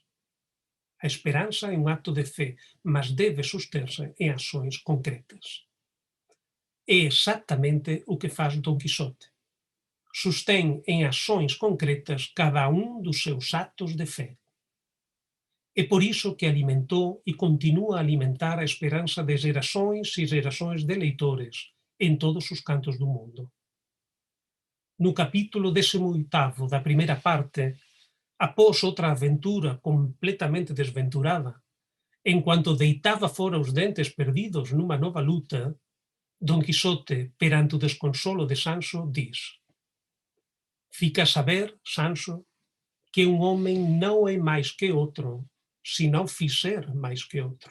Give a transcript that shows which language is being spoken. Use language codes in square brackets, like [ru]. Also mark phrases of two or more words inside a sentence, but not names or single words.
[gl] A esperanza é un acto de fe, mas debe susterse en ações concretas. [pt] É exactamente o que faz Don Quixote. [gl] Sustén en ações concretas cada un dos seus actos de fe. [pt] É por isso que alimentou e continua a alimentar a esperança de gerações e gerações de leitores em todos os cantos do mundo. No capítulo 18º da primeira parte, após outra aventura completamente desventurada, enquanto deitava fora os dentes perdidos numa nova luta, Don Quixote, perante o desconsolo de Sancho, diz: fica a saber, Sancho, que um homem não é mais que outro, se não fizer mais que outro.